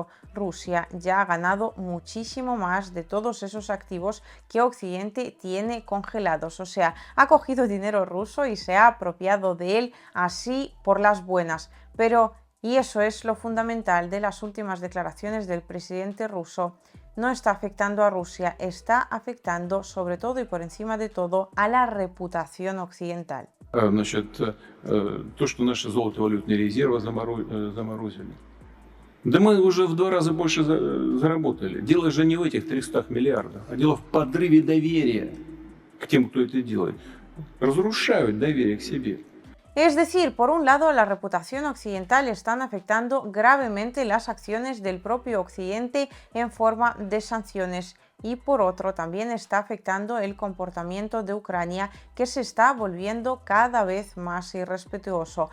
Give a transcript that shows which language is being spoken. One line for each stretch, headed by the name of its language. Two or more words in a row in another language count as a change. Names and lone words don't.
Spanish: Rusia ya ha ganado muchísimo más de todos esos activos que Occidente tiene congelados, o sea, ha cogido dinero ruso y se ha apropiado de él así por las buenas. Pero, y eso es lo fundamental de las últimas declaraciones del presidente ruso, no está afectando a Rusia, está afectando sobre todo y por encima de todo a la reputación occidental.
Russian: Значит, то, что наши золотовалютные резервы заморозили. Да мы уже в 2 раза больше заработали. Дело же не в этих 300 миллиардах, а дело в подрыве доверия к тем, кто это делает. Разрушают доверие к себе.
Spanish: Es decir, por un lado, la reputación occidental están afectando gravemente las acciones del propio Occidente en forma de sanciones, y por otro también está afectando el comportamiento de Ucrania, que se está volviendo cada vez más irrespetuoso.